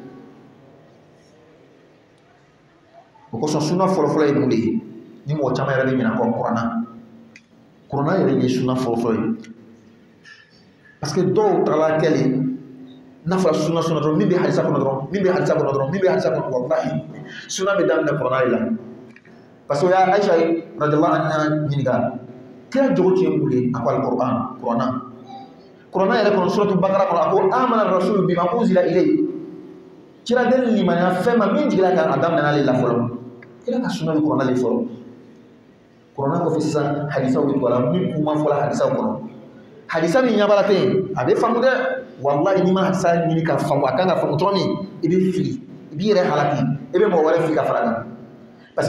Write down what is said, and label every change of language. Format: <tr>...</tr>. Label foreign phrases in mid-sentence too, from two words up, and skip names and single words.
<bm>o kosɔn suna fɔlɔfɔlɔ ye mun de ye ni mɔgɔ caman yɛrɛ bɛ ɲinɛ kɔ kuranna yɛrɛ ye suna fɔlɔfɔlɔ ye</bm> <fr>parce que</fr> <bm>dɔw tagala kɛlen n'a fɔra suna dɔrɔn min bɛ halisa kɔnɔ dɔrɔn min bɛ halisa kɔnɔ dɔrɔn min bɛ halisa kɔnɔ walahi suna bɛ daminɛ kuranna de la parce que ya Aisha</bm> <ar>رضي الله عنها</ar> <bm>ɲininka kira jogo tun ye mun ye a ko alquran kuranna yɛrɛ kɔnɔ suratul bakara kɔnɔ a ko</bm> <ar>آمن الرسول بما أنزل إليه</ar> <bm>kira den limaniya fɛn ma min jigila kan a daminɛ ale la fɔlɔ kira ka suna bɛ kuranna le fɔlɔ kuranna kɔfɛ sisan hadisaw bɛ to a la min kuma fɔla hadisaw kɔnɔ hadisa min ɲabala tɛ yen a bɛ faamu dɛ wallahi n'i ma hadisa ɲini ka faamu a kan ka faamu tɔgɔ min i bɛ fili i b'i yɛrɛ halaki i bɛ mɔgɔ wɛrɛ fili ka fara kan</bm> <fr>parce que</fr>